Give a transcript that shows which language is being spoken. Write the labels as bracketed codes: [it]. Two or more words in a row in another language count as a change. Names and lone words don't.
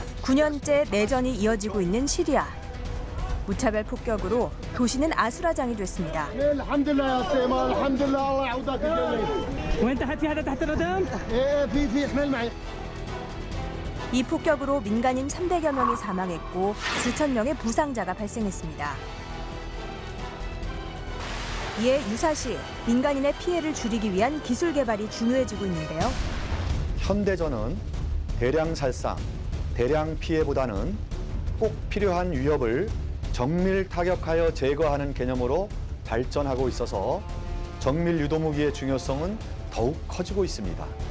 [ko] 9년째 내전이 이어지고 있는 시리아. 무차별 폭격으로 도시는 아수라장이 됐습니다. [ar] الحمد لله يا سيما الحمد لله الله يعوضك الجميل وين تحت في هذا تحت الردم؟ في احمل معي [ko] 이 폭격으로 민간인 300여 명이 사망했고 수천 명의 부상자가 발생했습니다. 이에 유사시 민간인의 피해를 줄이기 위한 기술 개발이 중요해지고 있는데요. 현대전은 대량 살상, 대량 피해보다는 꼭 필요한 위협을 정밀 타격하여 제거하는 개념으로 발전하고 있어서 정밀 유도무기의 중요성은 더욱 커지고 있습니다.